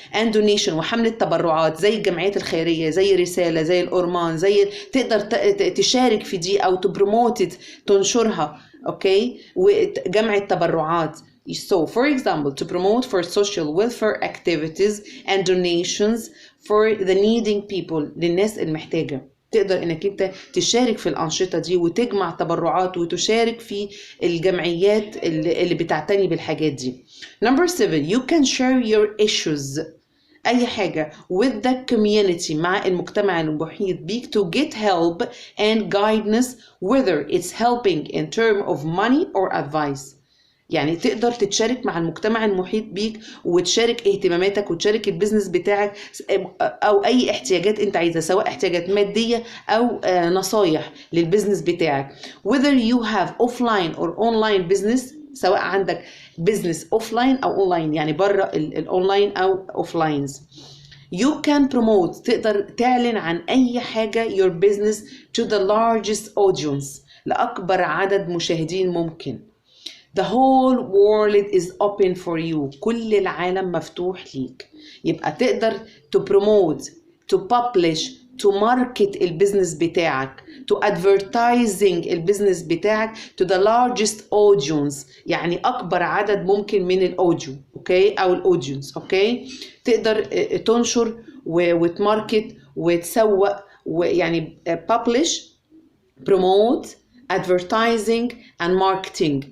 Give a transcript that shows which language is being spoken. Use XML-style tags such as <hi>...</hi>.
<en>and donation</en> <ar>وحمله تبرعات زي الجمعيات الخيريه، زي رساله، زي الأورمان، زي تقدر تشارك في دي او تبروموت تنشرها. اوكي، وجمع التبرعات.</ar> <en>So, for example, to promote for social welfare activities and donations for the needing people</en> <ar>للناس المحتاجة. تقدر انك انت تشارك في الأنشطة دي وتجمع تبرعات وتشارك في الجمعيات اللي بتعتني بالحاجات دي.</ar> <en>Number 7, you can share your issues. أي حاجة with the community</en> <ar>مع المجتمع المحيط بيك</ar> <en>to get help and guidance whether it's helping in terms of money or advice.</en> <ar>يعني تقدر تتشارك مع المجتمع المحيط بيك وتشارك اهتماماتك وتشارك البيزنس بتاعك او اي احتياجات انت عايزها، سواء احتياجات مادية او نصايح للبيزنس بتاعك.</ar> <en>whether you have offline or online business،</en> <ar>سواء عندك بيزنس اوفلاين او اونلاين، يعني بره الاونلاين او اوفلاينز.</ar> <en>You can promote،</en> <ar>تقدر تعلن عن اي حاجة</ar> <en>your business to the largest audience،</en> <ar>لأكبر عدد مشاهدين ممكن.</ar> <en>The whole world is open for you،</en> <ar>كل العالم مفتوح ليك. يبقى تقدر to promote، to publish، to market البيزنس بتاعك، to advertising البيزنس بتاعك</ar> <en>to the largest audience،</en> <ar>يعني أكبر عدد ممكن من الأوديو، أوكي، أو الأودينس. أوكي، تقدر تنشر وتماركت وتسوق، ويعني</ar> <en>publish، promote، advertising and marketing.</en>